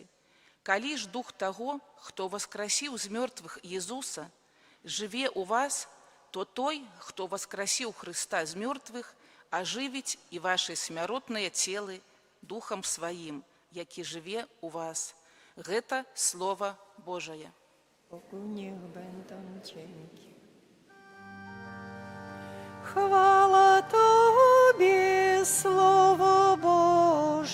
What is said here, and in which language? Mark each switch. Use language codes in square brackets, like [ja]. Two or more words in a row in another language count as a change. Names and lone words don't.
[be] Калі ж Дух таго, хто воскресіў з мёртвых Езуса, жыве ў вас, то той, хто воскресіў Христа з мёртвых, ажывіць і ваши смяротныя целы Духам сваім, які жыве ў вас. Гэта Слово Божае». [pl] Bogu niech będą dzięki. Chwała Tobie, Słowo Boże.